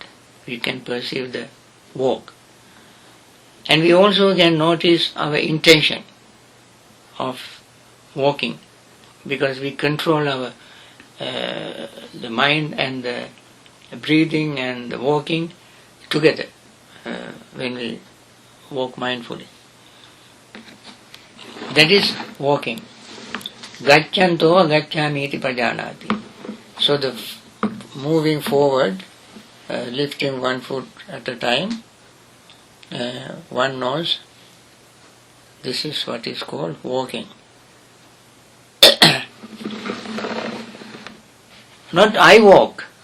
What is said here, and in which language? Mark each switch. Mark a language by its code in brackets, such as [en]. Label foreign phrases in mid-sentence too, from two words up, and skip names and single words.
[en] We can perceive the walk. And we also can notice our intention of walking, because we control our the mind and the breathing and the walking together when we walk mindfully. That is walking. [pi] Gacchanto gacchami iti pajanati. [en] So the moving forward, lifting one foot at a time, one knows this is what is called walking. Not I walk.